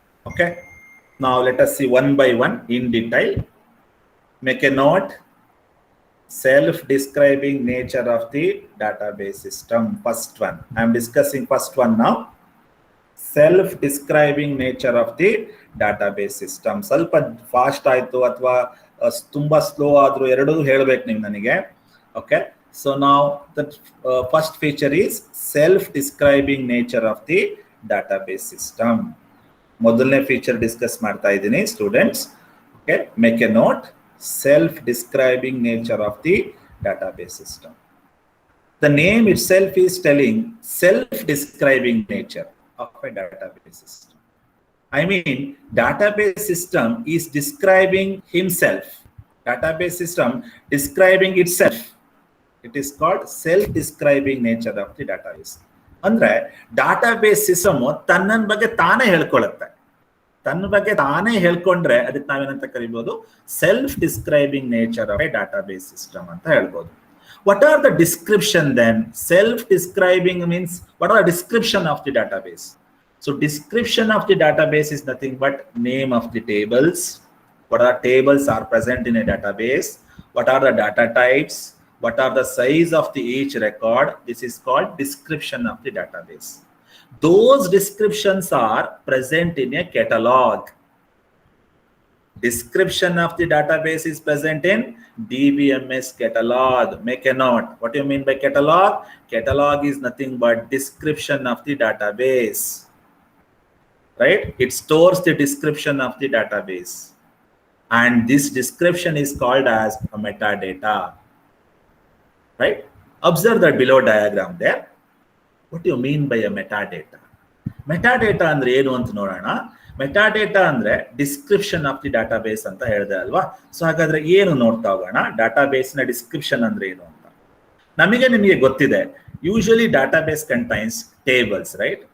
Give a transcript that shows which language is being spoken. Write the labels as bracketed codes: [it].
[en] Okay, now let us see one by one in detail. Make a note. Self-describing nature of the database system. First one, I am discussing first one now. Self-describing nature of the database system. [kn] ಸ್ವಲ್ಪ fast ಆಯ್ತು ಅಥವಾ ತುಂಬಾ slow ಆದ್ರೂ ಎರಡೂ ಹೇಳಬೇಕು ನೀವು ನನಗೆ. [en] Okay, so now the first feature is self-describing nature of the database system. [kn] ಮೊದಲನೇ ಫೀಚರ್ ಡಿಸ್ಕಸ್ ಮಾಡ್ತಾ ಇದ್ದೀನಿ students. [en] Okay, make a note. Self-describing nature of the database system. The name itself is telling self-describing nature of a database system. I mean, database system is describing himself. Database system describing itself. It is called self-describing nature of the database. [kn] ಅಂದ್ರೆ database system ತನ್ನ ಬಗ್ಗೆ ತಾನೇ ಹೇಳ್ಕೊಳ್ಳುತ್ತೆ. ತನ್ನ ಬಗ್ಗೆ ತಾನೇ ಹೇಳ್ಕೊಂಡ್ರೆ ಅದಕ್ಕೆ ನಾವೇನಂತ ಕರಿಬಹುದು, [en] self describing nature of a database system [kn] ಅಂತ ಹೇಳ್ಬೋದು. [en] What are the description then? Self describing means what are the description of the database? So description of the database is nothing but name of the tables. What are tables are present in a database? What are the data types? What are the size of the each record? This is called description of the database. those descriptions are present in a catalog. Description of the database is present in DBMS catalog. Make a note. What do you mean by catalog? Catalog is nothing but description of the database, right? It stores the description of the database, and this description is called as a metadata, right? Observe that below diagram there. What do you mean by a metadata? [kn] Metadata andre ಏನು ಅಂತ ನೋಡೋಣ. Metadata ಅಂದ್ರೆ [en] description of the database [kn] ಅಂತ ಹೇಳಿದೆ ಅಲ್ವಾ. So ಹಾಗಾದ್ರೆ ಏನು ನೋಡ್ತಾ ಹೋಗೋಣ, ಡಾಟಾಬೇಸ್ನ ಡಿಸ್ಕ್ರಿಪ್ಷನ್ ಅಂದ್ರೆ ಏನು ಅಂತ. ನಿಮಗೆ ಗೊತ್ತಿದೆ, [en] Usually database contains tables, right?